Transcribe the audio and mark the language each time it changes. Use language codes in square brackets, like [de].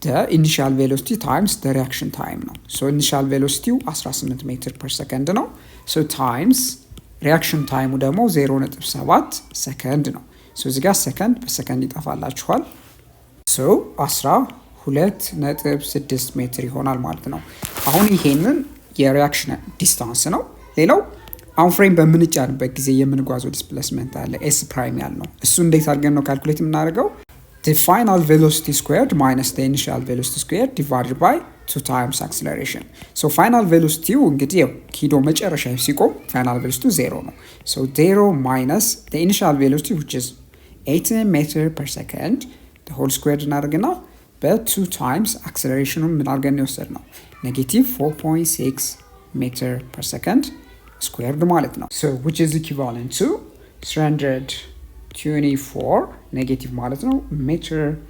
[am] ኢኒሻል ቬሎሲቲ ታይምስ ሪያክሽን ታይም ነው። ሶ ኢኒሻል ቬሎሲቲው 18 ሜትር ፐር ሰከንድ ነው። ሶ ታይምስ ሪያክሽን ታይሙ ደግሞ 0.7 ሰከንድ ነው። ሶ እዚህ ጋር ሰከንድ በሰከንድ ይጠፋላችኋል። ሶ 12.6 ሜትር ይሆናል ማለት ነው። አሁን ይሄንን የሪያክሽን ዲስታንስ ነው። ሌላው አሁን ፍሬም በምንጫንበት ጊዜ የምንጓዘው ዲስፕሌስመንት አለ ኤስ ፕራይም ያልነው እሱ እንዴት አድርገን ነው ካልኩሌት የምናደርገው? [en] the final velocity squared minus the initial velocity squared divided by 2 times acceleration. so final velocity [am] እንግዲህ ኪዶ መጨረሻ ሲቆም [en] final velocity 0 ነው። so 0 minus the initial velocity which is 18 meter per second the whole squared እናደርግና በ2 times acceleration [am] ምን አድርገን የወሰድነው [en] negative 4.6 meter per second squared ማለት ነው። so which is equivalent to 324 ኔጌቲቭ ማለት ነው ሜትር